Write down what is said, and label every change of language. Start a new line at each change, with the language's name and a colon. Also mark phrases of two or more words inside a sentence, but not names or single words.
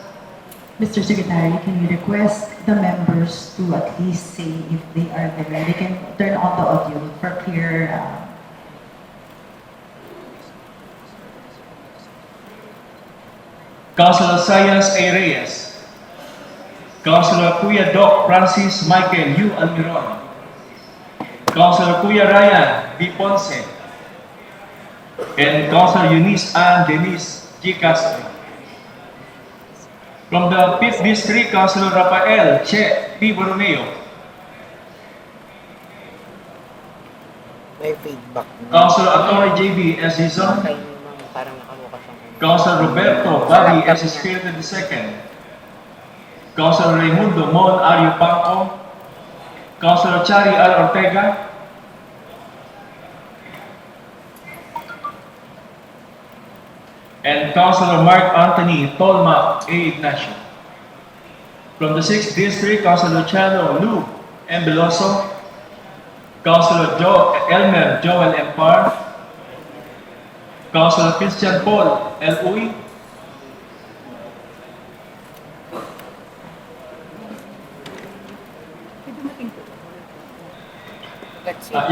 English: Mr. Secretary, can you request the members to at least say if they are there? They can turn on the audio for clear. Councilor Sayas A. Reyes. Councilor Kuya Doc Francis Michael U. Almiron. Councilor Kuya Ryan B. Ponce. And Councilor Eunice Ann Denise G. Castro. From the 5th District, Councilor Rafael Che P. Borromeo.
Filipino: May feedback.
English: Councilor Attorney J.B. S. Dizon.
Filipino: Kay ma'am, parang nakamuka siyang
English: Councilor Roberto Bobby S. Espiritu II. Councilor Raimundo Mon Ario Pangco. Councilor Chari R. Ortega. And Councilor Mark Anthony Tolma A. Ignacio. From the 6th District, Councilor Luciano Lu M. Beloso. Councilor Elmer Joel M. Par. Councilor Christian Paul L. Uy. That's it.